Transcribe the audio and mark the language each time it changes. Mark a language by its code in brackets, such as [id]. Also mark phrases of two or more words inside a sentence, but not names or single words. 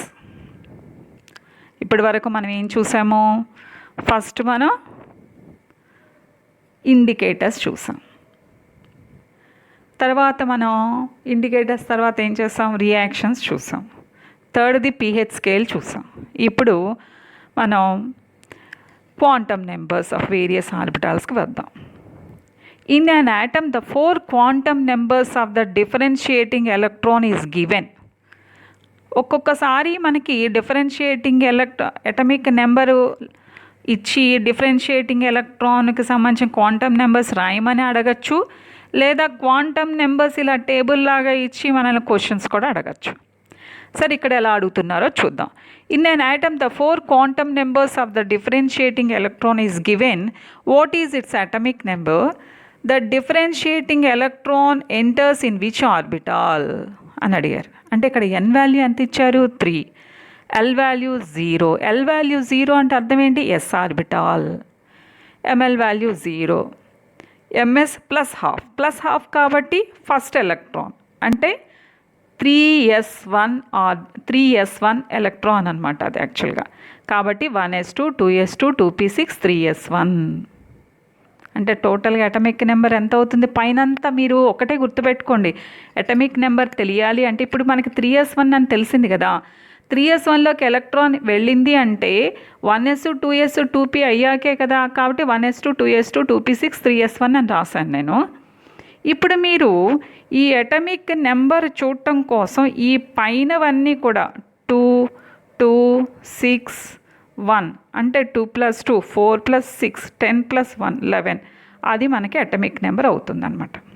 [te] ఇప్పటి వరకు మనం ఏం చూసాము, ఫస్ట్ మనం ఇండికేటర్స్ చూసాం, తర్వాత మనం ఇండికేటర్స్ తర్వాత ఏం చేస్తాం, రియాక్షన్స్ చూసాం, థర్డ్ది [en] pH scale [te] చూసాం. ఇప్పుడు మనం [en] quantum numbers of various orbitalsకి [te] వద్దాం. [en] In an atom, the 4 quantum numbers of the differentiating electron is given. [te] ఒక్కొక్కసారి మనకి [en] differentiating atomic number [te] ఇచ్చి [en] differentiating electronకి [te] సంబంధించిన [en] quantum numbers [te] రాయమని అడగచ్చు, లేదా [en] quantum numbers [te] ఇలా టేబుల్ లాగా ఇచ్చి మనల్ని క్వశ్చన్స్ కూడా అడగచ్చు. సరే, ఇక్కడ ఎలా అడుగుతున్నారో చూద్దాం. [en] In an atom, the 4 quantum numbers of the differentiating electron is given. What is its atomic number? The differentiating electron enters in which orbital [te] అని అడిగారు. అంటే ఇక్కడ n వాల్యూ ఎంత ఇచ్చారు, 3, L వాల్యూ 0. L వాల్యూ 0 అంటే అర్థం ఏంటి, [en] S orbital. [te] ML వాల్యూ 0, [en] MS plus half [te] కాబట్టి [en] first electron [te] అంటే 3s1 ఎలక్ట్రాన్ అనమాట అది యాక్చువల్గా. కాబట్టి 1s2, 2s2, 2p6, 3s1 అంటే [en] totalగా atomic number [te] ఎంత అవుతుంది. పైనంతా మీరు ఒకటే గుర్తుపెట్టుకోండి, [en] atomic number [te] తెలియాలి అంటే ఇప్పుడు మనకి 3s1 అని తెలిసింది కదా, 3s1లోకి ఎలక్ట్రాన్ వెళ్ళింది అంటే 1s, 2s, 2p అయ్యాకే కదా. కాబట్టి 1s2, 2s2, 2p6, 3s1 అని రాశాను నేను. ఇప్పుడు మీరు ఈ [en] atomic number [te] చూడటం కోసం ఈ పైనవన్నీ కూడా 2, 2, 6, 1 అంటే 2 + 2 4 + 6 10 + 1 11 అది మనకి అటమిక్ నెంబర్ అవుతుందన్నమాట.